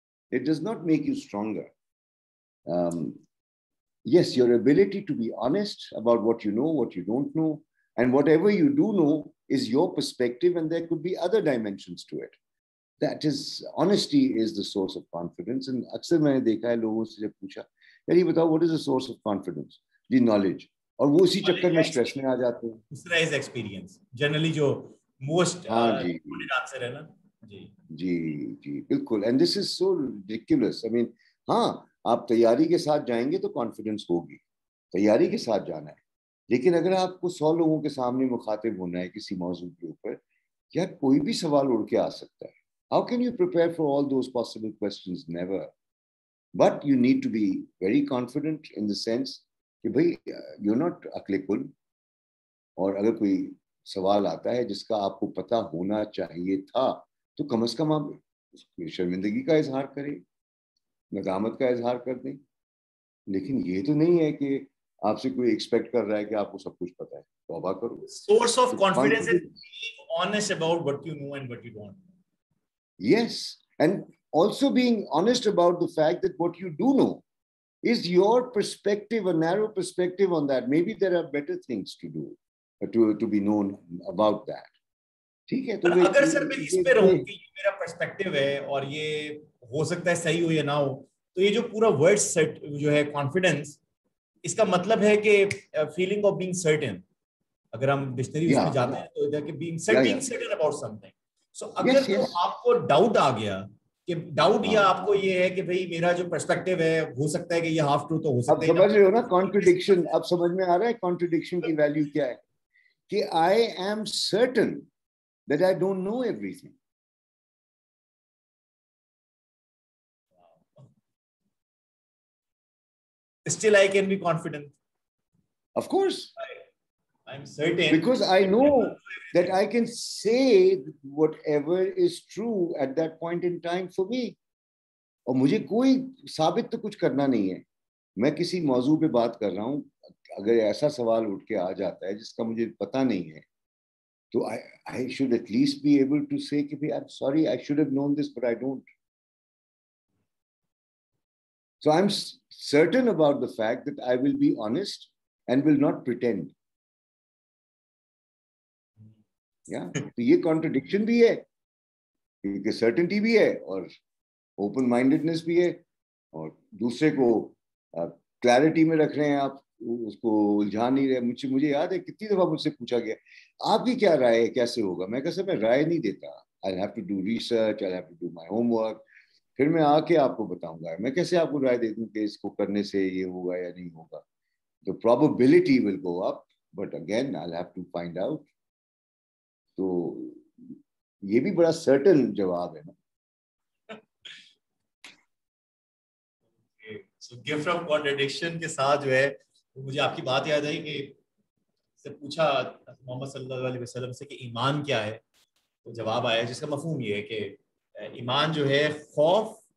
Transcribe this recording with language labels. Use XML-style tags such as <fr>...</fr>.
<en>It does not make you stronger. Yes, your ability to be honest about what you know, what you don't know, and whatever you do know is your perspective, and there could be other dimensions to it. That is, honesty is the source of confidence. And</en> <ur>اکثر میں نے دیکھا ہے لوگوں سے جب پوچھا یار یہ بتاؤ</ur> <en>what is the source of confidence?</en> <ur>جی knowledge. اور وہ اسی چکر میں اسٹریس میں آ جاتے ہیں. دوسرا</ur> <en>is experience. Generally</en> <ur>جو</ur> <en>most answer</en> <ur>ہے نا. جی بالکل.</ur> <en>And this is so ridiculous. I mean,</en> <ur>ہاں آپ تیاری کے ساتھ جائیں گے تو کانفیڈنس ہوگی, تیاری کے ساتھ جانا ہے. لیکن اگر آپ کو 100 لوگوں کے سامنے مخاطب ہونا ہے کسی موضوع کے اوپر, یا کوئی بھی سوال اڑ کے آ سکتا ہے.</ur> <en>How can you prepare for all those possible questions? Never. But you need to be very confident in the sense</en> <ur>کہ بھائی</ur> <en>you're not</en> <ur>عقل کل, اور اگر کوئی سوال آتا ہے جس کا آپ کو پتہ ہونا چاہیے تھا تو کم از کم آپ شرمندگی کا اظہار کریں, ندامت کا اظہار کر دیں. لیکن یہ تو نہیں ہے کہ آپ سے کوئی ایکسپیکٹ کر رہا ہے کہ آپ کو سب کچھ پتہ ہے. توبہ کرو.</ur> <en>Source of confidence is being honest about what you know and what you don't. Yes, and also being honest about the fact that what you do know is your perspective, a narrow perspective on that. Maybe there are better things to do, to be known about that.</en> <ur>ٹھیک ہے. تو اگر سر میں اس پہ رہوں کہ یہ میرا پرسپیکٹیو ہے اور یہ ہو سکتا ہے صحیح ہو یا نہ ہو, تو یہ جو پورا ورڈ سیٹ جو ہے کانفیڈنس, اس کا مطلب ہے کہ فیلنگ آف بینگ سرٹن. اگر ہم ڈکشنری اس میں جاتے ہیں تو کہ being certain about some thing. سو اگر تو آپ کو ڈاؤٹ آ گیا کہ ڈاؤٹ یا آپ کو یہ ہے کہ بھئی میرا جو پرسپیکٹیو ہے ہو سکتا ہے کہ یہ ہاف ٹروتھ ہو سکتا ہے. اب سمجھ رہے ہو نا کانٹرڈکشن, اب سمجھ میں آ رہا ہے کانٹرڈکشن کی ویلیو کیا ہے, کہ</ur> <en>I am certain that I don't know everything. Still I can be confident. Of course. I'm certain. Because I know that I can say whatever is true at that point in time for me.</en> <ur>اور مجھے کوئی ثابت تو کچھ کرنا نہیں ہے. میں کسی موضوع پہ بات کر رہا ہوں, اگر ایسا سوال اٹھ کے آ جاتا ہے جس کا مجھے پتہ نہیں ہے, تو</ur> <en>I should at least be able to say</en> <ur>کہ</ur> <en>I'm sorry, I should have known this, but I don't. So I'm certain about the fact that I will be honest and will not pretend.</en> <ur>تو یہ contradiction بھی ہے, کیونکہ certainty بھی ہے اور open mindedness بھی ہے, اور دوسرے کو کلیئرٹی میں رکھ رہے ہیں, آپ اس کو الجھا نہیں رہے. مجھے یاد ہے کتنی دفعہ مجھ سے پوچھا گیا آپ کی کیا رائے ہے, کیسے ہوگا. میں کہا سر میں رائے نہیں دیتا,</ur> <en>I'll have to do research, I'll have to do my homework,</en> <ur>پھر میں آ کے آپ کو بتاؤں گا. میں کیسے آپ کو رائے دے دوں کہ اس کو کرنے سے یہ ہوگا یا نہیں ہوگا.</ur> <en>The probability will go up, but again I'll have to find out.</en> <ur>تو یہ بھی بڑا سرٹن جواب ہے نا. گفٹ آف کانٹرڈکشن کے ساتھ جو ہے مجھے آپ کی بات یاد آئی کہ سے پوچھا محمد صلی اللہ علیہ وسلم سے کہ ایمان کیا ہے, تو جواب آیا جس کا مفہوم یہ ہے کہ ایمان جو ہے خوف</ur>